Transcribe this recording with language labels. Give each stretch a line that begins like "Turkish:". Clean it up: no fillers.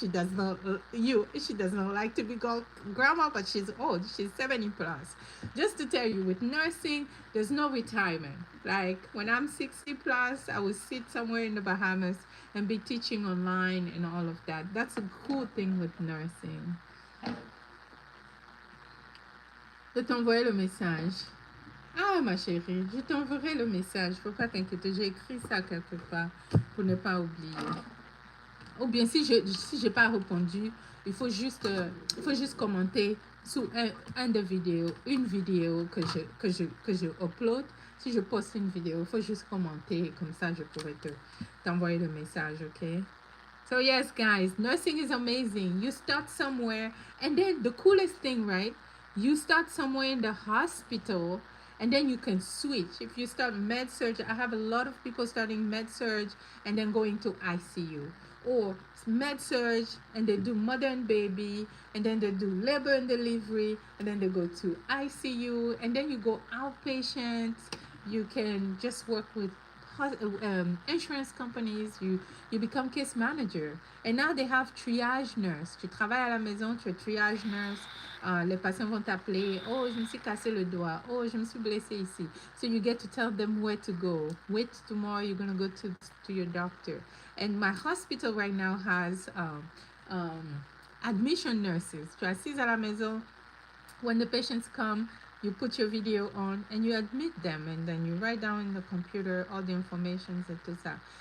English: She does not, she does not like to be called grandma, but she's old. She's 70 plus. Just to tell you, with nursing, there's no retirement. Like when I'm 60 plus, I will sit somewhere in the Bahamas and be teaching online and all of that. That's a cool thing with nursing.
French: Je t'envoie le message. Ah, ma chérie, je t'enverrai le message. Faut pas t'inquiéter, j'ai écrit ça quelque part pour ne pas oublier. Ou bien si j'ai pas répondu, il faut juste commenter sous une vidéo que je upload. Si je poste une vidéo, il faut juste commenter, comme ça je pourrais t'envoyer le message, okay?
English: So yes, guys, nursing is amazing. You start somewhere, and then the coolest thing, right? You start somewhere in the hospital, and then you can switch. If you start med surge, I have a lot of people starting med surge and then going to ICU, or med surge and they do mother and baby, and then they do labor and delivery, and then they go to ICU, and then you go outpatient. You can just work with insurance companies. You become case manager, and now they have triage nurse.
French: Tu travailles à la maison, tu es triage nurse. Les patients vont t'appeler. Oh, je me suis cassé le doigt. Oh, je me suis blessé ici.
English: So you get to tell them where to go. Wait, tomorrow you're gonna go to your doctor. And my hospital right now has um, admission nurses.
French: Tu es assise à la maison.
English: When the patients come, you put your video on and you admit them, and then you write down in the computer all the information and
French: tout ça.